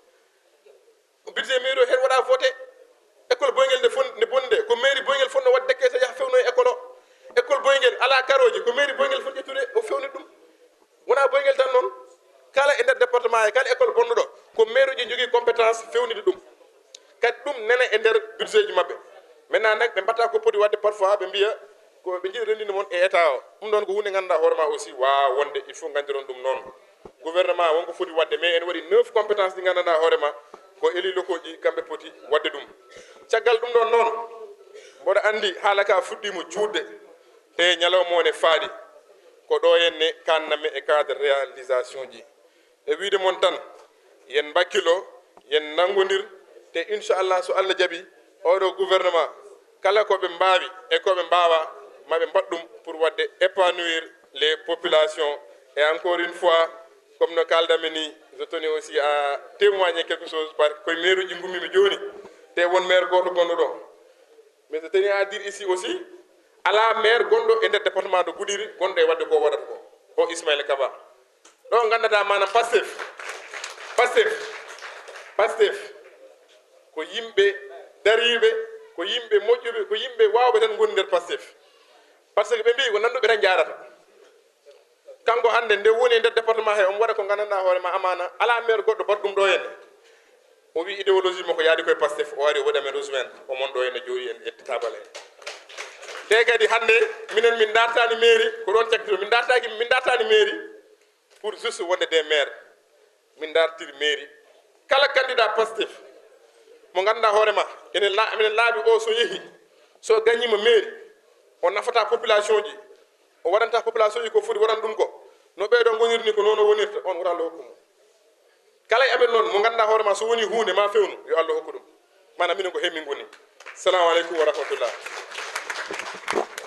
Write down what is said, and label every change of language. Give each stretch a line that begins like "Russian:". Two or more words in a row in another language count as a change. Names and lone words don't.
Fula: budget mairie o hen waɗa voté école boyguel nde bonde ko mairie boyguel fonno wadde dekkete yaha fewno e école o école boyguel ala karoji ko mairie boyguel foti ƴettude o fewni ɗum wona boyguel tan noon kala e nder département e kala école bonɗuɗo ko maire uji jogui compétence fewnide ɗum kadi ɗum nene e nder budget ji mabɓe maintenant nak ɓe mbatta ko poti wadde parfois ɓe mbiya ko ɓe jiɗi rendinde moon e état o ɗum ɗon ko hunde ganduɗa hoorema aussi wawa wonde
French: il faut
Fula: gandiron ɗum noon gouvernement wonko foti wadde mais en waɗi 9 compétence ɗi gandanɗa hoorema ko éli locaux ji kamɓe poti wadde ɗum caggal ɗum ɗon noon mboɗo andi haala ka fuɗɗima juutde te ñalawma o ne faaɗi ko ɗo henne kanname e cadre réalisation ji e wiide moon tan yen bakkilo yen nanngodir te inchallah so Allah jaaɓi oɗo gouvernement kala koɓe mbawi e koɓe mbawa maɓe mbaɗ ɗum pour wadde
French: épanouir les populations et encore une fois comme
Fula: no kaldami ni
French: je tenais aussi à témoigner quelque chose par
Fula: koye maire uji gummimi joni te won maire goto gonɗo ɗo
French: mais je tenais à dire ici aussi
Fula: ala maire gonɗo e nder département de Goudiry gonɗo e wadde ko waɗata ko o Ismaïla Kaba ɗo gandata manam Pastef ko yimɓe dariɓe ko yimɓe moƴƴuɓe ko yimɓe wawɓe tan goni nder Pastef
French: par ce que
Fula: ɓe mbi ko nanduɓe tan jarata kanko hande nde woni e nder département he omo waɗa ko gandanɗa hoorema amana ala maire goɗɗo baɗ ɗum ɗo henne o wi idéologie makko yaadi koye Pastef o ari o waɗamen rejoindre omon ɗo henne jooɗi en ƴetti tabal he te kadi hande minen min dartani mairie ko ɗon cakkito min dartani mairie
French: pour juste
Fula: wonde
French: des maire
Fula: min dartiri mairie kala candidat Pastef mo ganduɗa hoorema minen laaɓi o so yeehi so gagnima mairie o nafata population ji o waɗanta population ji ko foti waɗan ɗum ko no ɓeeɗo goniri ni ko noon o wonirta on wota Allah hokku mo kala e amen noon mo ganduɗa hoorema so woni hunde ma fewnu yo Allah hokku ɗum mana minen ko hemmin goni
Arabic: salamu aleykum wa rahmatullah